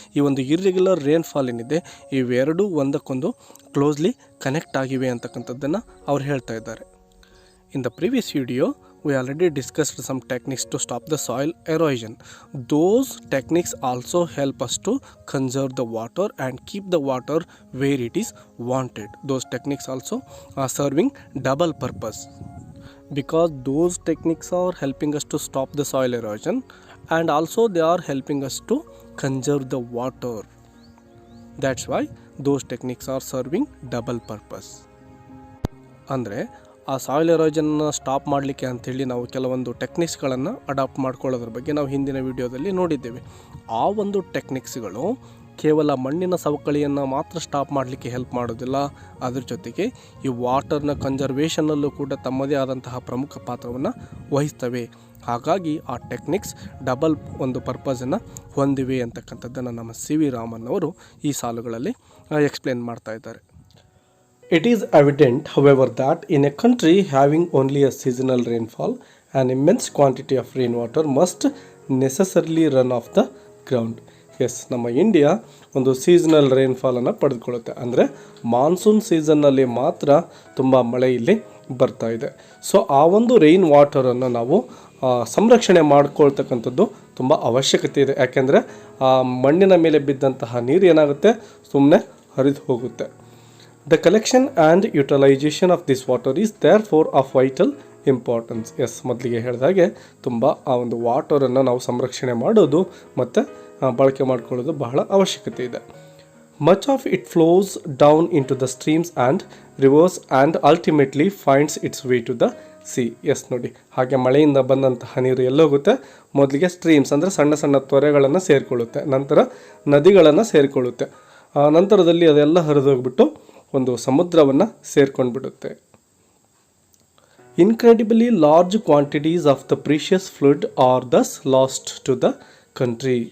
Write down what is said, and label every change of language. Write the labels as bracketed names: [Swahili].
[Kannada] ಈ ಒಂದು irregular rainfall ಏನಿದೆ ಇವೆರಡೂ ಒಂದಕ್ಕೊಂದು ಕ್ಲೋಸ್ಲಿ ಕನೆಕ್ಟ್ ಆಗಿವೆ ಅಂತಕ್ಕಂಥದ್ದನ್ನು ಅವ್ರು ಹೇಳ್ತಾ ಇದ್ದಾರೆ. [English] In the previous video we already discussed some techniques to stop the soil erosion. Those techniques also help us to conserve the water and keep the water where it is wanted. Those techniques also are serving double purpose, because those techniques are helping us to stop the soil erosion and also they are helping us to conserve the water. That's why those techniques are serving double purpose. [Kannada] ಅಂದರೆ ಆ soil ಎರೋಜನ್ನ stop ಮಾಡಲಿಕ್ಕೆ ಅಂಥೇಳಿ ನಾವು ಕೆಲವೊಂದು ಟೆಕ್ನಿಕ್ಸ್ಗಳನ್ನು adapt ಮಾಡ್ಕೊಳ್ಳೋದ್ರ ಬಗ್ಗೆ ನಾವು ಹಿಂದಿನ ವಿಡಿಯೋದಲ್ಲಿ ನೋಡಿದ್ದೇವೆ. ಆ ಒಂದು ಟೆಕ್ನಿಕ್ಸ್ಗಳು ಕೇವಲ ಮಣ್ಣಿನ ಸವಕಳಿಯನ್ನು ಮಾತ್ರ ಸ್ಟಾಪ್ ಮಾಡಲಿಕ್ಕೆ ಹೆಲ್ಪ್ ಮಾಡೋದಿಲ್ಲ, ಅದ್ರ ಜೊತೆಗೆ ಈ ವಾಟರ್ನ ಕನ್ಸರ್ವೇಷನಲ್ಲೂ ಕೂಡ ತಮ್ಮದೇ ಆದಂತಹ ಪ್ರಮುಖ ಪಾತ್ರವನ್ನು ವಹಿಸ್ತವೆ. ಹಾಗಾಗಿ ಆ ಟೆಕ್ನಿಕ್ಸ್ ಡಬಲ್ ಒಂದು ಪರ್ಪಸನ್ನು ಹೊಂದಿವೆ ಅಂತಕ್ಕಂಥದ್ದನ್ನು ನಮ್ಮ ಸಿ ವಿ ರಾಮನ್ ಅವರು ಈ ಸಾಲುಗಳಲ್ಲಿ ಎಕ್ಸ್ಪ್ಲೇನ್ ಮಾಡ್ತಾ ಇದ್ದಾರೆ. [English] It is evident, however, that in a country having only a seasonal rainfall, an immense quantity of rainwater must necessarily run off the ground. [Kannada] S, ನಮ್ಮ ಇಂಡಿಯಾ ಒಂದು ಸೀಸನಲ್ ರೈನ್ಫಾಲನ್ನು ಪಡೆದುಕೊಳ್ಳುತ್ತೆ, ಅಂದರೆ ಮಾನ್ಸೂನ್ ಸೀಸನ್ನಲ್ಲಿ ಮಾತ್ರ ತುಂಬ ಮಳೆ ಇಲ್ಲಿ ಬರ್ತಾ ಇದೆ. ಸೊ ಆ ಒಂದು ರೈನ್ ವಾಟರನ್ನು ನಾವು ಸಂರಕ್ಷಣೆ ಮಾಡ್ಕೊಳ್ತಕ್ಕಂಥದ್ದು ತುಂಬ ಅವಶ್ಯಕತೆ ಇದೆ. ಯಾಕೆಂದರೆ ಆ ಮಣ್ಣಿನ ಮೇಲೆ ಬಿದ್ದಂತಹ ನೀರು ಏನಾಗುತ್ತೆ, ಸುಮ್ಮನೆ ಹರಿದು ಹೋಗುತ್ತೆ. [English] The collection and utilization of this water is therefore of vital importance. [Kannada] S, ಮೊದಲಿಗೆ ಹೇಳಿದಾಗೆ ತುಂಬ ಆ ಒಂದು ವಾಟರನ್ನು ನಾವು ಸಂರಕ್ಷಣೆ ಮಾಡೋದು ಮತ್ತು ಬಳಕೆ ಮಾಡಿಕೊಳ್ಳೋದು ಬಹಳ ಅವಶ್ಯಕತೆ ಇದೆ. [English] Much of it flows down into the streams and rivers and ultimately finds its way to the sea. [Kannada] S ನೋಡಿ, ಹಾಗೆ ಮಳೆಯಿಂದ ಬಂದಂತಹ ನೀರು ಎಲ್ಲೋಗುತ್ತೆ, ಮೊದಲಿಗೆ ಸ್ಟ್ರೀಮ್ಸ್ ಅಂದರೆ ಸಣ್ಣ ಸಣ್ಣ ತೊರೆಗಳನ್ನು ಸೇರಿಕೊಳ್ಳುತ್ತೆ, ನಂತರ ನದಿಗಳನ್ನು ಸೇರಿಕೊಳ್ಳುತ್ತೆ, ನಂತರದಲ್ಲಿ ಅದೆಲ್ಲ ಹರಿದೋಗ್ಬಿಟ್ಟು ಒಂದು ಸಮುದ್ರವನ್ನು ಸೇರ್ಕೊಂಡ್ಬಿಡುತ್ತೆ. [English] Incredibly large quantities of the precious fluid are thus lost to the country.